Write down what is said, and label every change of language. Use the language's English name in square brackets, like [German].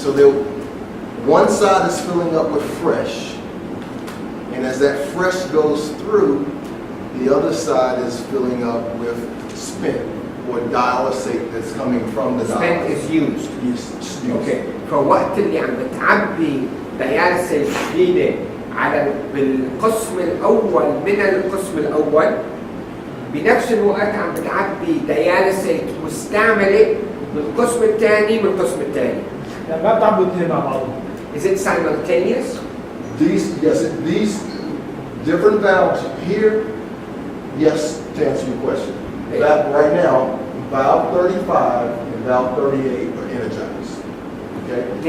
[English] So one side is filling up with fresh, and as that fresh goes through, the other side is filling up with spent or dialysate that's coming from the dialyzer. Spent is used. Used. [Arabic] Okay. فوقت اللي عم بتعبي دياليسيس جديدة على بالقسم الاول من القسم الاول، بنفس الوقت عم بتعبي دياليسيت مستعمله بالقسم الثاني من القسم الثاني. يعني ما بتعبوا الاثنين مع بعض. [English] Is it simultaneous? These different valves here, yes, to answer your question. That right now, valve 35 and valve 38 are energized. Okay?